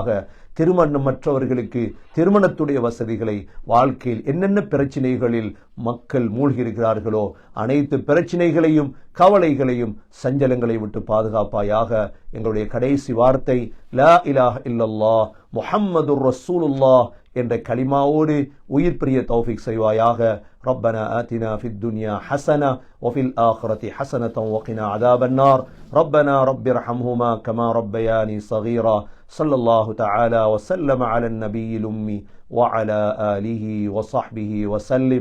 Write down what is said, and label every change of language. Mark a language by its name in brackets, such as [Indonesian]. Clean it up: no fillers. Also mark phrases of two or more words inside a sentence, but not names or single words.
[Tamil] திருமணமற்றவர்களுக்கு திருமணத்துடைய வசதிகளை, வாழ்க்கையில் என்னென்ன பிரச்சனைகளில் மக்கள் மூழ்கியிருக்கிறார்களோ அனைத்து பிரச்சனைகளையும் கவலைகளையும் சஞ்சலங்களை விட்டு பாதுகாப்பாயாக. எங்களுடைய கடைசி வார்த்தை [Arabic] لا إله إلا الله محمد رسول الله [Tamil] என்ற கலிமாவோடு உயிர் பிரிய தௌஃபீக் செய்வாயாக. [Arabic] ربنا آتنا في الدنيا حسنة وفي الآخرة حسنة وقنا عذاب النار. ربنا رب ارحمهما كما ربياني صغيرا. صلى الله تعالى وسلم على النبي الأمي وعلى آله وصحبه وسلم.